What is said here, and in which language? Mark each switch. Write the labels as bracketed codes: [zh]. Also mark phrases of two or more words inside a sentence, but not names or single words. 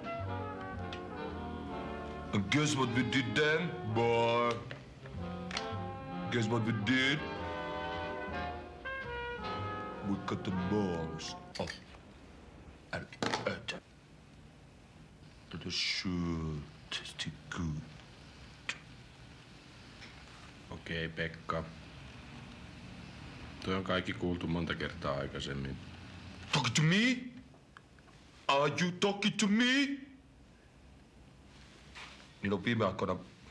[en] And guess what we did then, boy? Guess what we did? We cut the balls off and ate to the sure tasty good. [fi] Okei, Pekka. Tuo on kaikki kuultu monta kertaa aikaisemmin. [en] Talking to me? Are you talking to me? [fi] Niin on viime aikoina